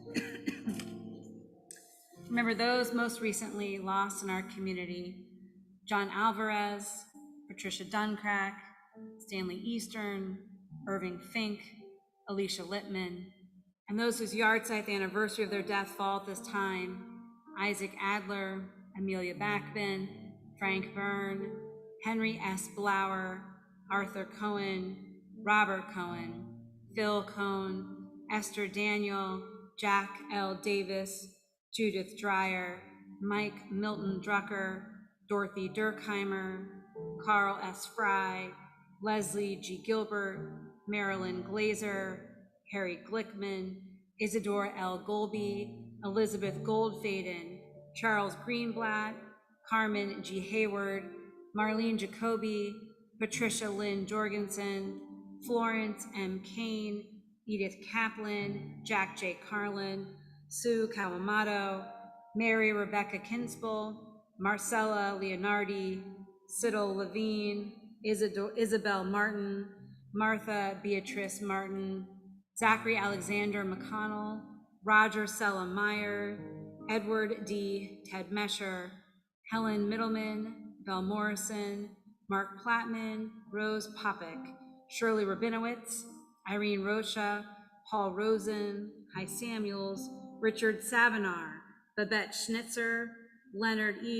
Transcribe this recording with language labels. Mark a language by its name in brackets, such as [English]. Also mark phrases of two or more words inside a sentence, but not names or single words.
[English] Remember those most recently lost in our community: John Alvarez, Patricia Duncrack, Stanley Eastern, Irving Fink, Alicia Littman, and those whose yahrzeit, the anniversary of their death, fall at this time: Isaac Adler, Amelia Backman, Frank Byrne, Henry S. Blower, Arthur Cohen, Robert Cohen, Phil Cohn, Esther Daniel, Jack L. Davis, Judith Dreyer, Mike Milton Drucker, Dorothy Durkheimer, Carl S. Fry, Leslie G. Gilbert, Marilyn Glazer, Harry Glickman, Isidore L. Golby, Elizabeth Goldfaden, Charles Greenblatt, Carmen G. Hayward, Marlene Jacoby, Patricia Lynn Jorgensen, Florence M. Kane, Edith Kaplan, Jack J. Carlin, Sue Kawamoto, Mary Rebecca Kinspel, Marcella Leonardi, Siddle Levine, Isabel Martin, Martha Beatrice Martin, Zachary Alexander McConnell, Roger Sella Meyer, Edward D. Ted Mesher, Helen Middleman, Belle Morrison, Mark Plattman, Rose Popick, Shirley Rabinowitz, Irene Rocha, Paul Rosen, Hy Samuels, Richard Savinar, Babette Schnitzer, Leonard E.